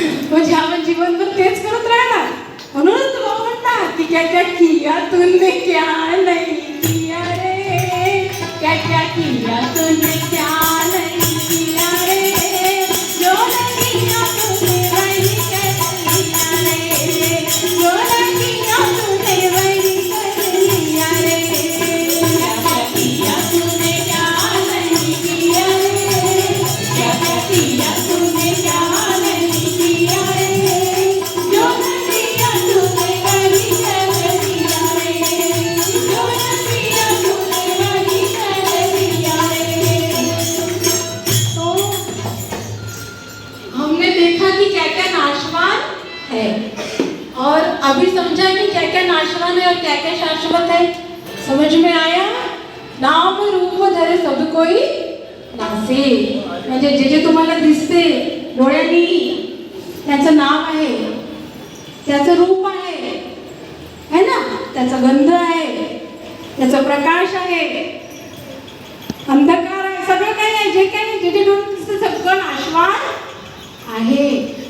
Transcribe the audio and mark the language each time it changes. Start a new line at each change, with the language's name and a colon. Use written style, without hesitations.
Marathi: म्हणजे आपण जीवनभर तेच करत राहणार. म्हणूनच तुला म्हणतात की
Hindi: क्या क्या किया तूने क्या नहीं किया रे, क्या क्या किया तूने क्या नहीं किया रे, जो नहीं किया तूने वही कर लिया रे, जो नहीं किया तूने वही कर लिया रे. क्या क्या किया तूने क्या नहीं किया रे, क्या क्या किया तूने क्या नहीं किया रे, जो नहीं किया तूने वही कर लिया रे, जो नहीं किया तूने वही कर लिया रे. तो हमने देखा कि क्या क्या नाशवान है और अभी समझा कि क्या क्या नाशवान है और क्या क्या शाश्वत है. समझ में आया? नाम रूप धरे सब कोई
Marathi: नासिक म्हणजे जे जे तुम्हाला दिसते डोळ्यांनी, त्याचं नाव आहे, त्याचं रूप आहे, है ना, त्याचा गंध आहे, त्याचा प्रकाश आहे, अंधकार आहे, सगळं काही आहे, जे काही जे जे डोळ्यांनी दिसते सगळं नाशवान आहे.